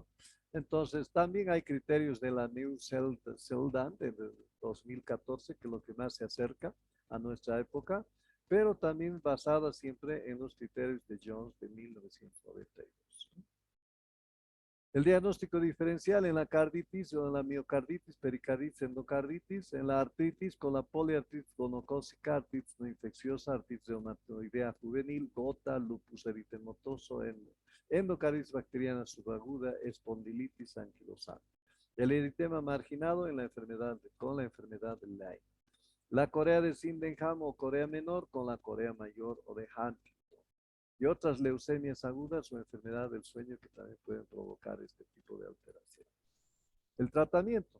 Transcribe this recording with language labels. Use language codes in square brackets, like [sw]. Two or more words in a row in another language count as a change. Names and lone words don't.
[es] Entonces, también hay criterios de la New Seldan de 2014, que es lo que más se acerca a nuestra época, pero también basada siempre en los criterios de Jones de 1992. El diagnóstico diferencial en la carditis o en la miocarditis, pericarditis, endocarditis, en la artritis con la poliartritis gonocócica, artritis no infecciosa, artritis reumatoidea juvenil, gota, lupus eritematoso, endocarditis bacteriana subaguda, espondilitis anquilosante. El eritema marginado en la enfermedad, con la enfermedad de Lyme. La corea de Sydenham o corea menor con la corea mayor o de Huntington. Y otras leucemias agudas o enfermedad del sueño que también pueden provocar este tipo de alteración. El tratamiento.